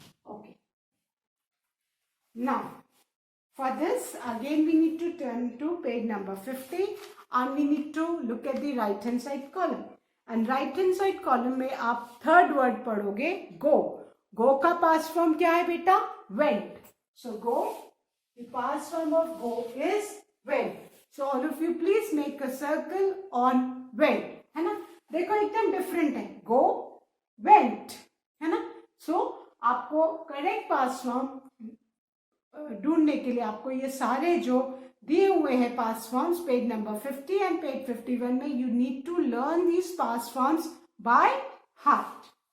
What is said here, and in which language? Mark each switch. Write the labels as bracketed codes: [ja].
[en] Okay. Now, for this, again we need to turn to page number 50 and we need to look at the right hand side column. And right hand side column में आप 3rd word पढ़ोगे go. [hi] Go का past form क्या है बेटा? [en] Went. So go, the past form of go is went. So all of you please make a circle on went. [hi] है ना. देखो एकदम different है. [en] Go, went. है ना. So आपको correct past form ढूंढने के लिए आपको ये सारे जो दिए हुए हैं past forms page number 50 and page 51 में you need to learn these past forms by heart.